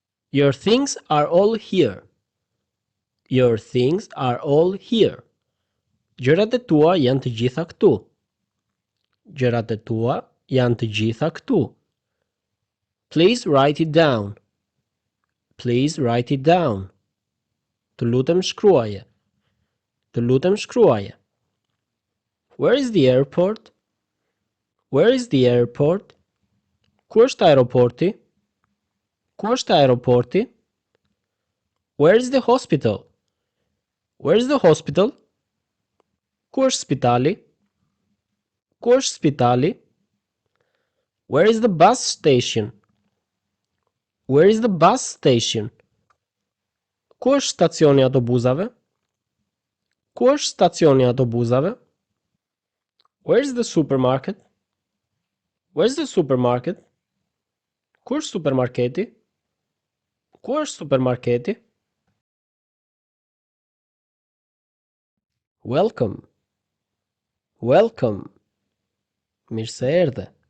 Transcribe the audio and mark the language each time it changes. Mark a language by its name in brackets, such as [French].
[English] Your things are all here. Your things are all here. [Albanian] Gjërat e tua janë të gjitha këtu. Gjërat e tua janë të gjitha këtu. [English] Please write it down. Please write it down. [Albanian] Të lutem shkruaje. Të lutem shkruaje. [English] Where is the airport? Where is the airport? [Albanian] Ku është aeroporti? Ku është aeroporti? [English] Where is the hospital? Where is the hospital? [Albanian] Ku është spitali? Ku është spitali? [English] Where is the bus station? Where is the bus station? [Albanian] Ku është stacioni i autobusave? Ku është stacioni i autobusave? [English] Where is the supermarket? Where is the supermarket? [Albanian] Ku është supermarketi? Ku është supermarketi? [English] Welcome. Welcome. [Albanian] Mirë se erdhe.